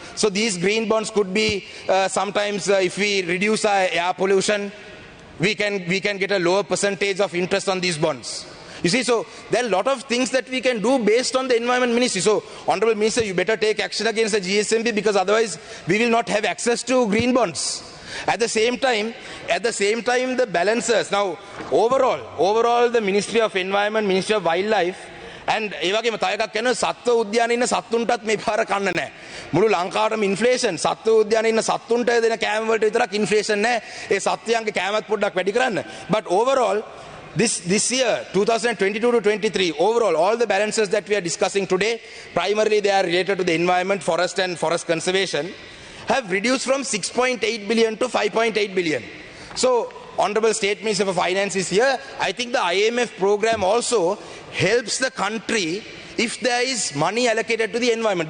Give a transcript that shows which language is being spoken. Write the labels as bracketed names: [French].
[English] So these green bonds could be sometimes if we reduce our air pollution, we can get a lower percentage of interest on these bonds. You see, so there are a lot of things that we can do based on the Environment Ministry. So, Honorable Minister, you better take action against the GSMB because otherwise we will not have access to green bonds. At the same time, the balancers. Now, overall, the Ministry of Environment, Ministry of Wildlife, and [Sinhala] ඒ වගේම තව එකක් කියනවා සත්ව උද්‍යානයේ ඉන්න සත්තුන්ටත් මේ පාර කන්න නැහැ. මුළු ලංකාවටම ඉන්ෆ්ලේෂන් සත්ව උද්‍යානයේ ඉන්න සත්තුන්ට දෙන කෑම වලට විතරක් ඉන්ෆ්ලේෂන් නැහැ. ඒ සත්වයන්ගේ කෑමත් පොඩ්ඩක් වැඩි කරන්න. [English] But overall, this year 2022 to 23 overall all the balances that we are discussing today, primarily they are related to the environment, forest and forest conservation, have reduced from 6.8 billion to 5.8 billion. So Honorable State Minister for Finance is here. I think the IMF program also helps the country if there is money allocated to the environment.